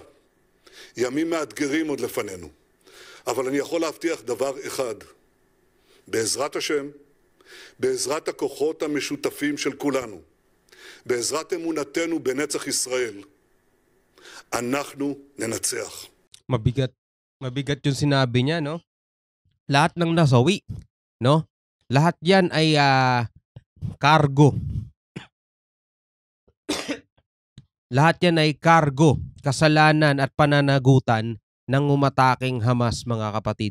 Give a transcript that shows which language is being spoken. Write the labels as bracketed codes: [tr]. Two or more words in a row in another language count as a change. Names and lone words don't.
[he] ימים מאתגרים עוד לפנינו. אבל אני יכול להבטיח דבר אחד. בעזרת השם, בעזרת הכוחות המשותפים של כולנו, בעזרת אמונתנו בנצח ישראל, אנחנו ננצח. [tl] Mabigat yung sinabi niya, no? Lahat ng nasawi, no? Lahat yan ay cargo. Lahat yan ay cargo, kasalanan at pananagutan ng umataking Hamas, mga kapatid.